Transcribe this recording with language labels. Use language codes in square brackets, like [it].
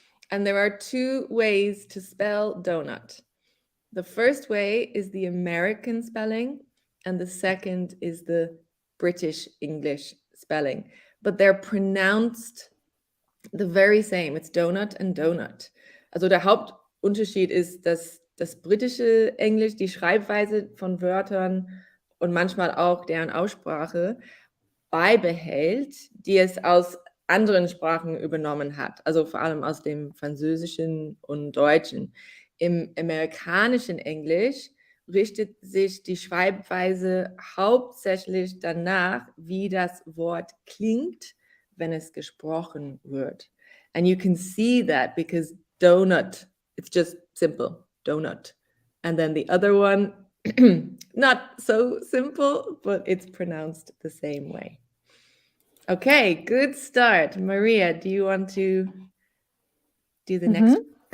[en] And there are two ways to spell donut. The first way is the American spelling, and the second is the British English spelling. But they're pronounced the very same. It's donut and donut. [de] Also der Hauptunterschied ist, dass das britische Englisch die Schreibweise von Wörtern und manchmal auch deren Aussprache beibehält, die es aus anderen Sprachen übernommen hat, also vor allem aus dem Französischen und Deutschen. Im amerikanischen Englisch richtet sich die Schreibweise hauptsächlich danach, wie das Wort klingt, wenn es gesprochen wird. [en] And you can see that because donut, it's just simple, donut. And then the other one, not so simple, but it's pronounced the same way. Okay, good start. Maria, do you want to do the next one?